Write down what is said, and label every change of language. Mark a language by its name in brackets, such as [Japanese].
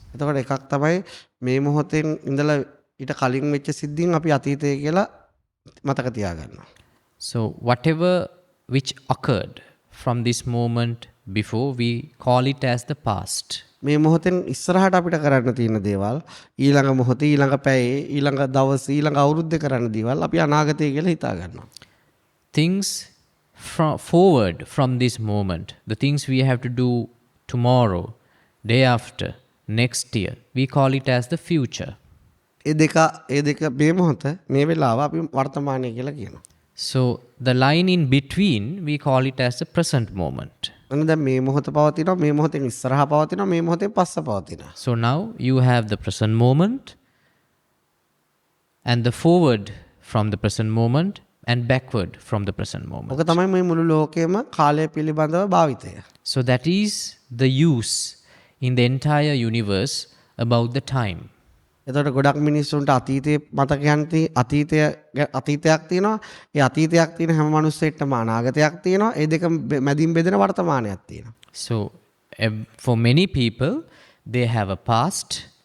[Sinhala] එතකොට එකක් තමයි මේ මොහොතෙන් ඉඳලා ඊට කලින් වෙච්ච සිද්ධීන් අපි අතීතය කියලා මතක තියාගන්නවා. [English] So whatever which occurred from this moment before, we call it as the past. [Sinhala] මේ මොහොතෙන් ඉස්සරහට අපිට කරන්න තියෙන දේවල් ඊළඟ මොහොතේ ඊළඟ පැයේ ඊළඟ දවසේ ඊළඟ අවුරුද්දේ කරන්න දේවල් අපි අනාගතය කියලා හිතා ගන්නවා. [English] Things forward from this moment, the things we have to do tomorrow, day after, next year, we call it as the future. [Sinhala] ඒ දෙක මේ මොහොත මේ වෙලාව අපි වර්තමානය කියලා කියනවා. [English] So the line in between, we call it as the present moment. [Sinhala] අන්න දැන් මේ මොහොත පවතිනවා මේ මොහොතෙන් ඉස්සරහා පවතිනවා මේ මොහොතෙන් පස්ස පවතිනවා. [English] So now you have the present moment and the forward from the present moment and backward from the present moment. [Sinhala] ඔක තමයි මේ මුළු ලෝකෙම කාලය පිළිබඳව භාවිතය. [English] So that is the use in the entire universe about the time. [Sinhala] එතකොට ගොඩක් මිනිස්සුන්ට අතීතයේ මතකයන් අතීතයක් තියෙනවා. ඒ අතීතයක් තියෙන හැම මිනිස්සෙටම අනාගතයක් තියෙනවා. ඒ දෙක මැදින් බෙදෙන වර්තමානයක් තියෙනවා. [English] So for many people, they have a past.